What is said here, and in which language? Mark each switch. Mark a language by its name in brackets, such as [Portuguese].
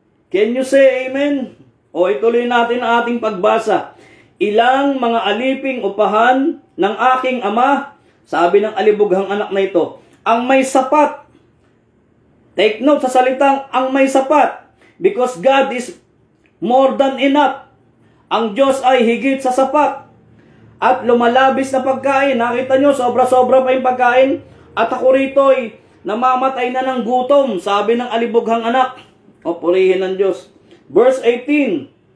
[English] Can you say amen? [Filipino] Ituloy natin ang ating pagbasa. Ilang mga aliping upahan ng aking ama, sabi ng alibughang anak na ito, ang may sapat. [English] Take note [Filipino] sa salitang ang may sapat. [English] Because God is more than enough. [Filipino] Ang Diyos ay higit sa sapat. At lumalabis na pagkain. Nakita nyo, sobra-sobra pa yung pagkain. At ako rito ay namamatay na ng gutom, sabi ng alibughang anak. Purihin ng Diyos. Verse 18.